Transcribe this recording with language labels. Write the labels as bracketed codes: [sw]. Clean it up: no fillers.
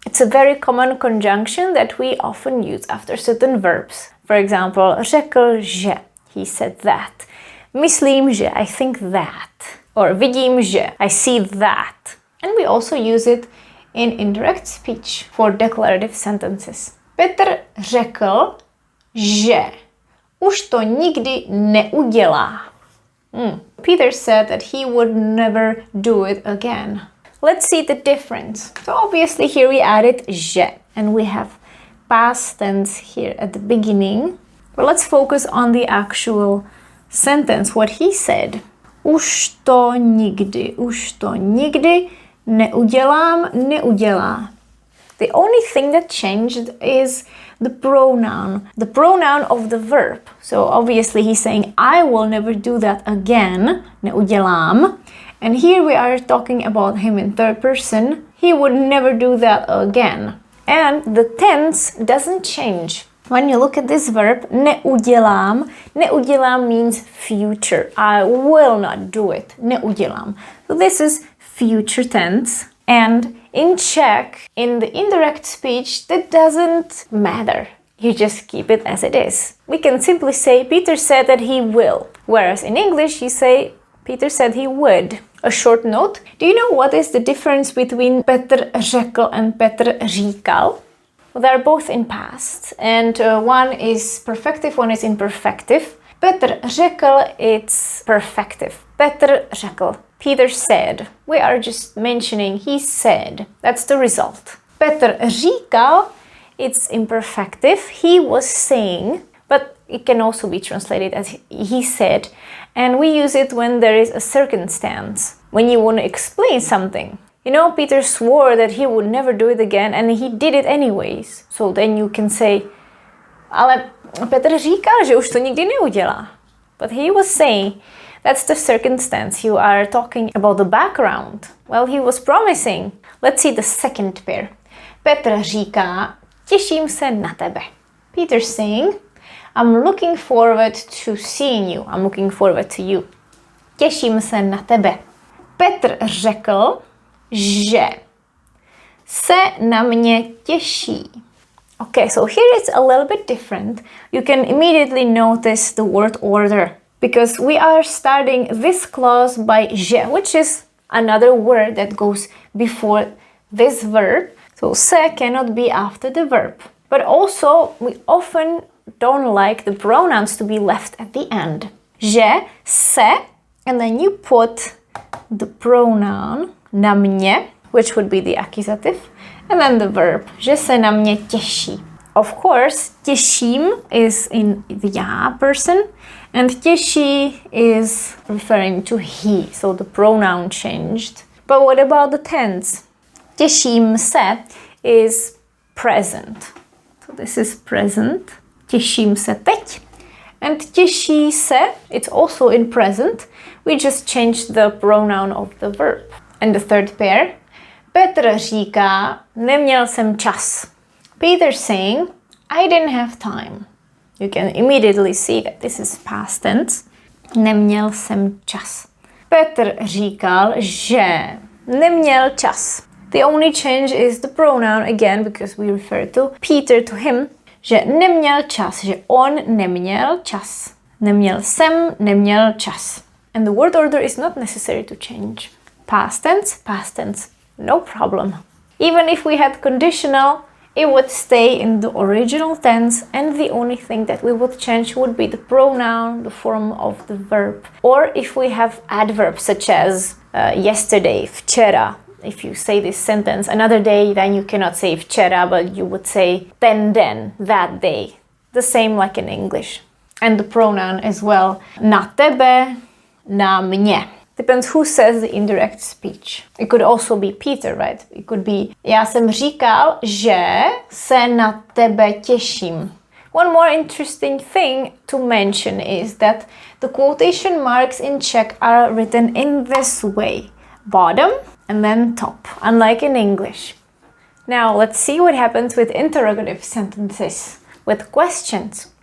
[en] It's a very common conjunction that we often use after certain verbs. For example, [cs] řekl že, [en] he said that. [cs] Myslím že, [en] I think that. Or [cs] vidím že, [en] I see that. And we also use it in indirect speech for declarative sentences. [cs] Petr řekl, že už to nikdy neudělá. [en] Peter said that he would never do it again. Let's see the difference. So obviously here we added že, and we have past tense here at the beginning. But let's focus on the actual sentence, what he said. [cs] Už to nikdy neudělá. [en] The only thing that changed is the pronoun of the verb. So obviously he's saying, I will never do that again, neudělám. And here we are talking about him in third person. He would never do that again. And the tense doesn't change. When you look at this verb, neudělám means future. I will not do it, neudělám. So this is future tense. And in Czech, in the indirect speech, that doesn't matter. You just keep it as it is. We can simply say, Peter said that he will. Whereas in English, you say, Peter said he would. A short note. Do you know what is the difference between [cs] Petr řekl [en] and [cs] Petr říkal? [en] Well, they're both in past. And one is perfective, one is imperfective. [cs] Petr řekl, [en] it's perfective. Petr řekl. Peter said. We are just mentioning he said. That's the result. [cs] Petr říkal, [en] it's imperfective. He was saying, but it can also be translated as he said. And we use it when there is a circumstance, when you want to explain something. You know, Peter swore that he would never do it again and he did it anyways. So then you can say, [cs] ale Petr říkal, že už to nikdy neudělá. [en] But he was saying, that's the circumstance. You are talking about the background. Well, he was promising. Let's see the second pair. [cs] Petr říká, těším se na tebe. [en] Peter saying, I'm looking forward to seeing you. I'm looking forward to you. [cs] Těším se na tebe. Petr řekl, že se na mě těší. [en] Okay, so here it's a little bit different. You can immediately notice the word order because we are starting this clause by že, which is another word that goes before this verb. So se cannot be after the verb. But also, we often don't like the pronouns to be left at the end. [cs] Že, se, [en] and then you put the pronoun [cs] na mě, [en] which would be the accusative, and then the verb, [cs] že se na mě těší. [en] Of course, těším is in the já person, and těší is referring to he, so the pronoun changed. But what about the tense? [cs] Těším se [en] is present. So this is present. [cs] Těším se teď. [en] And [cs] těší se, [en] it's also in present. We just changed the pronoun of the verb. And the third pair. [cs] Petr říká, neměl jsem čas. [en] Peter's saying, I didn't have time. You can immediately see that this is past tense. [cs] Neměl jsem čas. Petr říkal, že neměl čas. [en] The only change is the pronoun again because we refer to Peter, to him, [cs] že neměl čas, že on neměl čas. Neměl jsem, neměl čas. [en] And the word order is not necessary to change. Past tense, no problem. Even if we had conditional, it would stay in the original tense, and the only thing that we would change would be the pronoun, the form of the verb. Or if we have adverbs such as yesterday, včera. If you say this sentence another day, then you cannot say včera, but you would say [cs] ten den, [en] that day. The same like in English. And the pronoun as well. [cs] Na tebe, na mě. [en] Depends who says the indirect speech. It could also be Peter, right? It could be, [cs] já jsem říkal, že se na tebe těším. [en] One more interesting thing to mention is that the quotation marks in Czech are written in this way. Bottom and then top, unlike in English. Now let's see what happens with interrogative sentences, with questions.